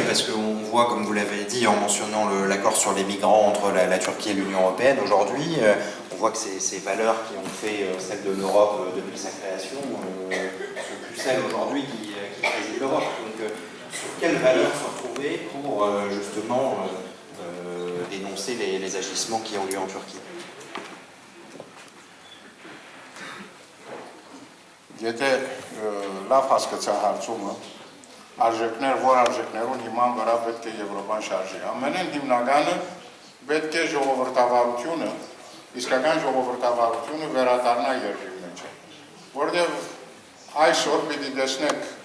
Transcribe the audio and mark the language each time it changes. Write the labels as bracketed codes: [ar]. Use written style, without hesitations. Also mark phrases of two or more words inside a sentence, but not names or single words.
[fr] Parce qu'on voit, comme vous l'avez dit, en mentionnant l'accord sur les migrants entre la Turquie et l'Union européenne, aujourd'hui, on voit que ces valeurs qui ont fait celle de l'Europe depuis sa création sont plus celles aujourd'hui qui président l'Europe. Donc, sur quelles valeurs se retrouver pour justement dénoncer les agissements qui ont lieu en Turquie? [hy] Եթե լավ հասկացա հարցումը, արժեքներ, որ արժեքներուն հիման վրա պետք է Եվրոպան շարժի։ Ամենեն հիմնականը պետք է ժողովրդավարությունը, իսկական ժողովրդավարությունը վերադառնա երկրի մեջ։ Որտեղ այսօր պիտի տեսնեք